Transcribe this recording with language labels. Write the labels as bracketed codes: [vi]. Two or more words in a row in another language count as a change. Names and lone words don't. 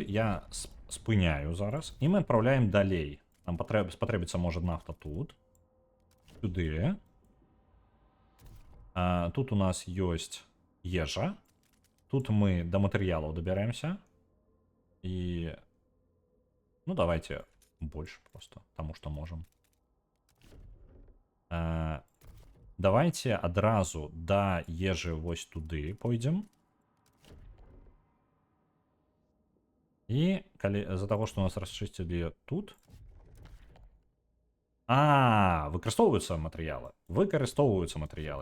[be] Я спыняю зараз. І мы адпраўляем далей. Нам спатрэбіцца, можа, нафта тут. Сюды. Тут у нас ёсць ежа. Тут мы да матэрыялаў дабярэмся. І... Ну, [ru] давайте больше просто, потому что можем. [be] Давайте адразу да ежы вось туды пойдзем. І калі з-за таго, што у нас расчысцілі тут. Выкарыстоўваюцца матэрыялы. Выкарыстоўваюцца матэрыялы.